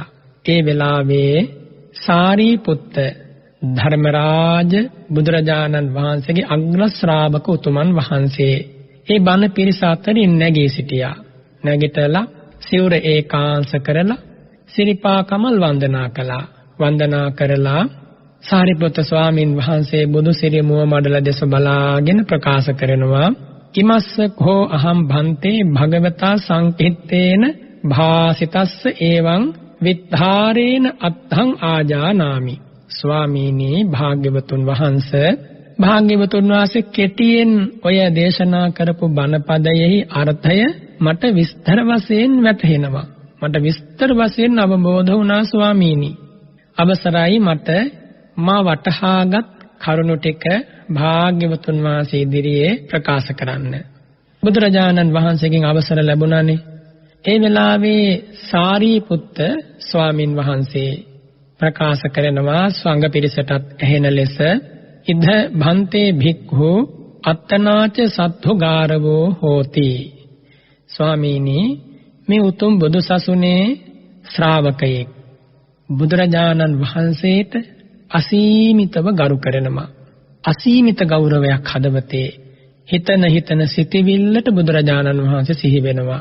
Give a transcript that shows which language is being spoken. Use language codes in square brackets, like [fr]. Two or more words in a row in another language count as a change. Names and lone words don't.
[si] ඒ වෙලාවේ සාරිපුත්ත ධර්මරාජ බුදුරජාණන් වහන්සේගේ අග්‍ර ශ්‍රාවක උතුමන් වහන්සේ ඒ බණ පිරිස අතරින් නැගී සිටියා. නැගිටලා සිවුර ඒකාංශ කරලා සිරිපා කමල් වන්දනා කළා. වන්දනා කරලා සාරිපුත්ත ස්වාමින් වහන්සේ බුදු සිරි මුව මඩල දෙස බලාගෙන ප්‍රකාශ කරනවා, [pi] ඉමස්ස කෝ අහම් භන්තේ භගවතා සංකිට්ඨේන භාසිතස්ස එවං විද්ධාරේන අත්තං ආජානාමි. [si] ස්වාමීනි, භාග්‍යවතුන් වහන්සේ භාග්‍යවතුන් වහන්සේ කෙටියෙන් ඔය දේශනා කරපු බණපදයෙහි අර්ථය මට විස්තර වශයෙන් වැටහෙනවා. මට විස්තර වශයෙන් අවබෝධ වුණා ස්වාමීනි. අවසරයි මට මා වටහාගත් කරුණු ටික භාග්‍යවතුන් වහන්සේ ඉදිරියේ ප්‍රකාශ කරන්න. බුදුරජාණන් වහන්සේගෙන් අවසර ලැබුණානේ. ඒ වෙලාවේ සාරිපුත්ත ස්වාමින් වහන්සේ ප්‍රකාශ කරනවා සංඝ පිරිසටත් ඇහෙන ලෙස [pi] ඉද භන්තේ භික්ඛු අත්තනාච සත්තුගාරවෝ හෝති. [si] ස්වාමීනි මේ උතුම් බුදු සසුනේ ශ්‍රාවකයෙක් බුදුරජාණන් වහන්සේට අසීමිතව ගරු කරනවා. අසීමිත ගෞරවයක් හදවතේ හිතන සිටිවිල්ලට බුදුරජාණන් වහන්සේ සිහි වෙනවා.